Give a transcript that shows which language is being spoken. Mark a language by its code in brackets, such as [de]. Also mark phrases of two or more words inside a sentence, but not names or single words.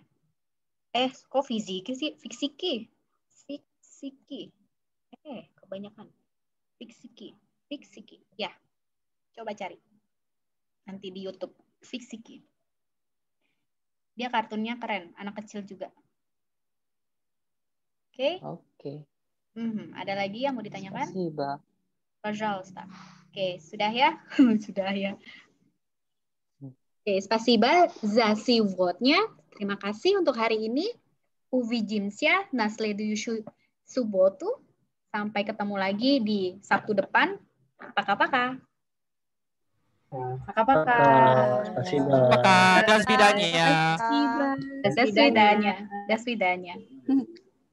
[id] Kok Fiziki sih? Fiksiki. Kebanyakan. Fiksiki. Ya, coba cari. Nanti di YouTube. Fiksiki. Dia kartunnya keren, anak kecil juga. Oke. Ada lagi yang mau ditanyakan? [ru] Спасибо. Пожалуйста. [id] Oke, sudah ya? Sudah ya. Oke, [ru] спасибо за сегодня. [id] Terima kasih untuk hari ini. [ru] Увидимся на следующую субботу. [id] Sampai ketemu lagi di Sabtu depan. [ru] Пока-пока. Пока-пока. Спасибо. Пока. До свидания. До свидания. До свидания.